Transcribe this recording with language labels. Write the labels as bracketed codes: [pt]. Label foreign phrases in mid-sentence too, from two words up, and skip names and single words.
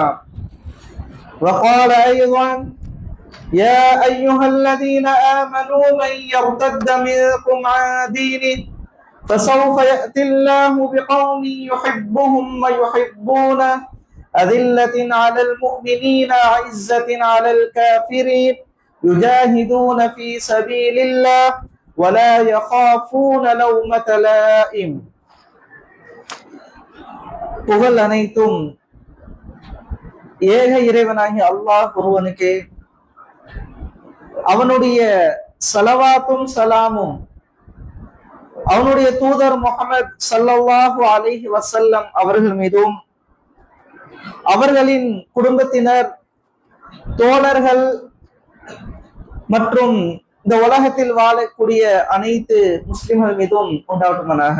[ar] وقال أيضا يا أيها الذين آمنوا من يرتد منكم عن دينه فسوف يأتي الله بقوم يحبهم ويحبونه أذلة على المؤمنين عزة على الكافرين يجاهدون في سبيل الله ولا يخافون لومة لائم. [ta] புகழ் அனைத்தும் ஏக இறைவனாகிய அல்லாஹ் ஒருவனுக்கே, அவனுடைய ஸலவாத்தும் சலாமும் அவனுடைய தூதர் முஹம்மது [ar] صلى الله عليه وسلم [ta] அவர்கள் மீதும் அவர்களின் குடும்பத்தினர், தோழர்கள் மற்றும் இந்த உலகத்தில் வாழக்கூடிய அனைத்து முஸ்லிம்கள் மீதும் உண்டாவட்டுமானாக.